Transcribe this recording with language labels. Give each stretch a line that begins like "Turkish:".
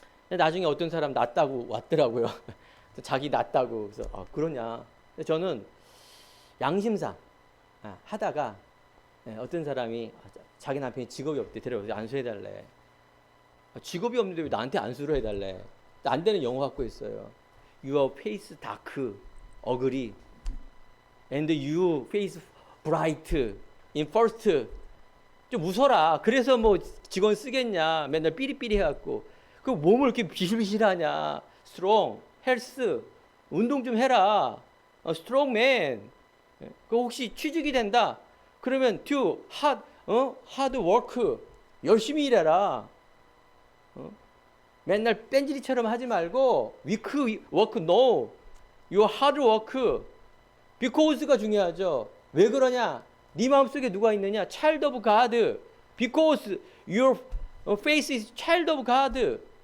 Korean: 나중에 어떤 사람 낫다고 왔더라고요. 자기 낫다고. 그래서 그러냐. 저는 양심상 하다가 어떤 사람이 자기 남편이 직업이 없대. 데려와서 안수해달래. 직업이 없는데 왜 나한테 안수를 해달래. 안 되는 영어 갖고 있어요.
English: Your face dark, ugly, and you face bright in first.
Korean: 좀 웃어라. 그래서 뭐 직원 쓰겠냐. 맨날 삐리삐리 해갖고. 그 몸을 이렇게 비실비실하냐.
English: strong, health,
Korean: 운동 좀 해라.
English: strong man.
Korean: 그 혹시 취직이 된다. 그러면
English: do hard work.
Korean: 열심히 일해라. 맨날 뺀질이처럼 하지 말고
English: weak work no. your hard work. because
Korean: 가 중요하죠. 왜 그러냐? 네 마음속에 누가 있느냐?
English: child of God. because your face is child of God.